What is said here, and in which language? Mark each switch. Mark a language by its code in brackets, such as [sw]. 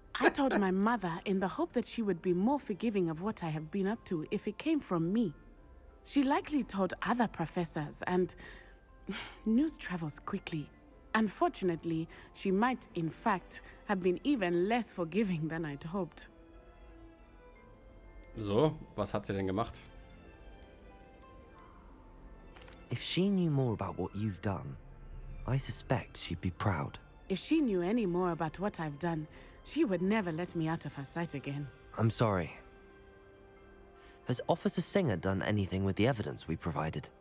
[en] I told my mother in the hope that she would be more forgiving of what I have been up to if it came from me. She likely told other professors, and news travels quickly. Unfortunately, she might, in fact, have been even less forgiving than I'd hoped. [de] So, was hat sie denn gemacht? [en] If she knew more about what you've done, I suspect she'd be proud. If she knew any more about what I've done, she would never let me out of her sight again. I'm sorry. Has Officer Singer done anything with the evidence we provided?